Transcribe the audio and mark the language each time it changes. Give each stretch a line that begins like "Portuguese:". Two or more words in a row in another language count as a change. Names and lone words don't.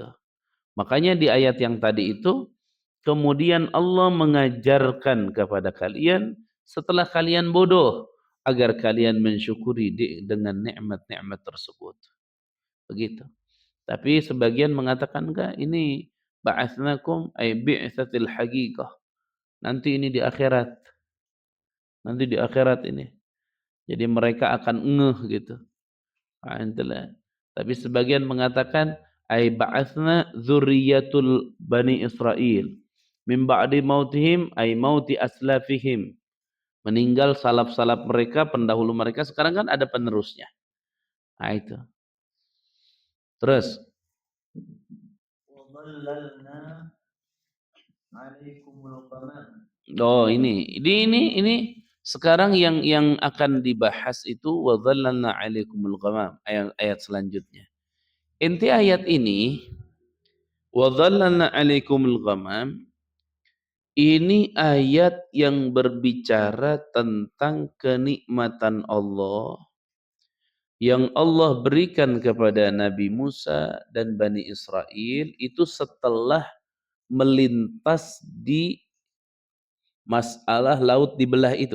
Indonesian: Makanya di ayat yang tadi itu, kemudian Allah mengajarkan kepada kalian setelah kalian bodoh, agar kalian mensyukuri dengan nikmat-nikmat tersebut. Begitu. Tapi sebagian mengatakan enggak, ini
Arabic: بعثناكم أي بعثة الحقيقة.
Indonesian: Nanti ini di akhirat. Nanti di akhirat ini. Jadi mereka akan ngeh gitu. Itulah. Tapi sebagian mengatakan
Arabic: أي بعثنا ذرية بني إسرائيل من بعد موتهم أي موت أسلافهم.
Indonesian: Meninggal salaf-salaf mereka, pendahulu mereka, sekarang kan ada penerusnya. Nah itu. Terus
Arabic: وظللنا عليكم الغمام.
Indonesian: oh ini sekarang yang akan dibahas itu
Arabic: وظللنا عليكم الغمام,
Indonesian: ayat selanjutnya. Inti ayat ini
Arabic: وظللنا عليكم الغمام
Indonesian: ini ayat yang berbicara tentang kenikmatan Allah yang Allah berikan kepada Nabi Musa dan Bani Israel itu setelah melintas di masalah laut dibelah itu.